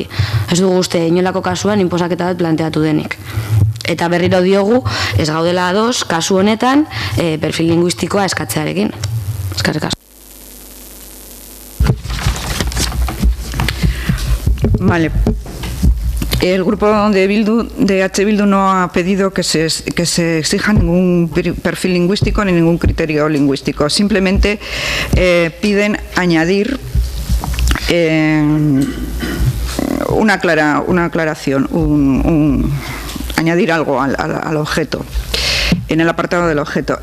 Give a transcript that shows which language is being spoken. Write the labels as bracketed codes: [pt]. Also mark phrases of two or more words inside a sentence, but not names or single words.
[eu] Ez dugu uste inolako kasuan inposaketa bat planteatu denik. Eta berriro diogu, ez gaudela ados, kasu honetan, perfil linguistikoa eskatzearekin. Eskerrik asko. [es] Vale. El grupo de H. Bildu no ha pedido que se exija ningún perfil lingüístico ni ningún criterio lingüístico. Simplemente piden añadir una aclaración, añadir algo al objeto, en el apartado del objeto.